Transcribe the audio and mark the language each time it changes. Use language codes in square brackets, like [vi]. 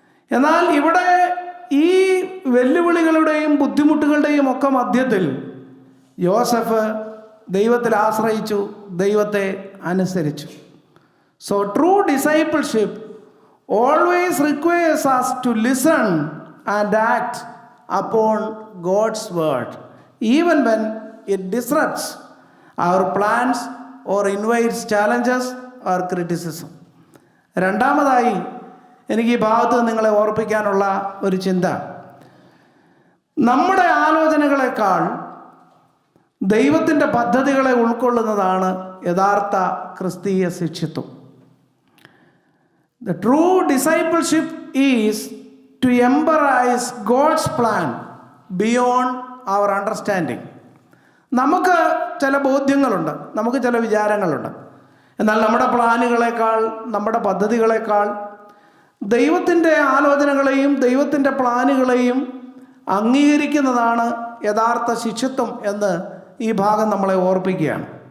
[ml] എന്നാൽ ഇവിടെ ഈ വെല്ലുവിളികളുടെയും ബുദ്ധിമുട്ടുകളുടെയും ഒക്കെ മധ്യത്തിൽ യോസഫ് ദൈവത്തിൽ ആശ്രയിച്ചു, ദൈവത്തെ അനുസരിച്ചു. [en] So true discipleship always requires us to listen and act upon God's word, even when it disrupts our plans or invites challenges or criticism. [ml] രണ്ടാമതായി എനിക്ക് ഈ ഭാഗത്ത് നിങ്ങളെ ഓർപ്പിക്കാനുള്ള ഒരു ചിന്ത, നമ്മുടെ ആലോചനകളെക്കാൾ ദൈവത്തിൻ്റെ പദ്ധതികളെ ഉൾക്കൊള്ളുന്നതാണ് യഥാർത്ഥ ക്രിസ്തീയ ശിഷ്യത്വം. [en] The true discipleship is to embrace God's plan beyond our understanding. [ml] നമുക്ക് ചില ബോധ്യങ്ങളുണ്ട്, നമുക്ക് ചില വിചാരങ്ങളുണ്ട്. എന്നാൽ നമ്മുടെ പ്ലാനുകളെക്കാൾ, നമ്മുടെ പദ്ധതികളെക്കാൾ ദൈവത്തിൻ്റെ ആലോചനകളെയും ദൈവത്തിൻ്റെ പ്ലാനുകളെയും അംഗീകരിക്കുന്നതാണ് യഥാർത്ഥ ശിഷ്യത്വം എന്ന് ഈ ഭാഗം നമ്മളെ ഓർപ്പിക്കുകയാണ്.